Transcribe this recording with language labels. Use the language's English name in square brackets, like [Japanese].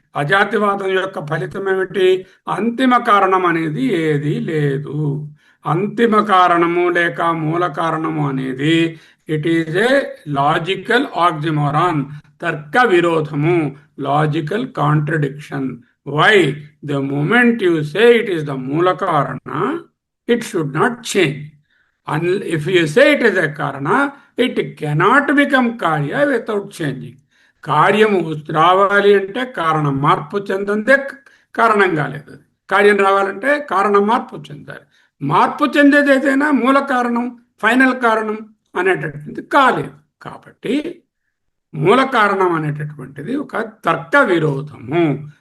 [Telugu] అజాతివాదం యొక్క ఫలితం ఏమిటి? అంతిమ కారణం అనేది ఏదీ లేదు. అంతిమ కారణము లేక మూల కారణము అనేది [English] it is a logical oxymoron, [Telugu] తర్క విరోధము, logical contradiction. [English] Why? The moment you say it is the Mula Karana, it should not change. And if you say it is a Karana, it cannot become Karya without changing. [Telugu] కార్యము రావాలి అంటే కారణం మార్పు చెందందే కారణం కాలేదు. కార్యం రావాలంటే కారణం మార్పు చెందాలి. మార్పు చెందేది ఏదైనా మూల కారణం, ఫైనల్ కారణం అనేటటువంటిది కాలేదు. కాబట్టి మూల కారణం అనేటటువంటిది ఒక తర్క విరోధము.